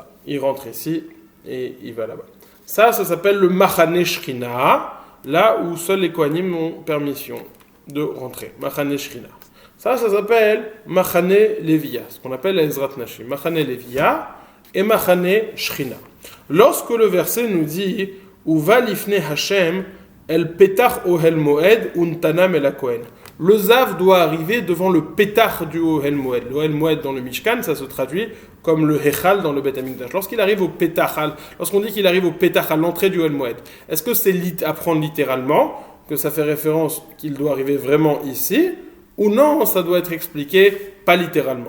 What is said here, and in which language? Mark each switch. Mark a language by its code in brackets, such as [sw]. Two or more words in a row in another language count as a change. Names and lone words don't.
[fr] Il rentre ici et il va là-bas. Ça s'appelle le Machane Shrina, là où seuls les Kohanim ont permission de rentrer. Machane Shrina. Ça s'appelle Machane Levia, ce qu'on appelle Ezrat Nashim. Machane Levia et Machane Shrina. Lorsque le verset nous dit [he] ובא לפני ה' אל פתח אהל מועד ונתנם אל הכהן, [fr] le zav doit arriver devant le petach du [he] אהל מועד. [fr] Le [he] אהל מועד [fr] dans le Mishkan, ça se traduit comme le hechal dans le Beth Amikdash. Lorsqu'il arrive au petach, lorsqu'on dit qu'il arrive au petach à l'entrée du [he] אהל מועד, [fr] est-ce que c'est à prendre littéralement, que ça fait référence qu'il doit arriver vraiment ici, ou non, ça doit être expliqué pas littéralement?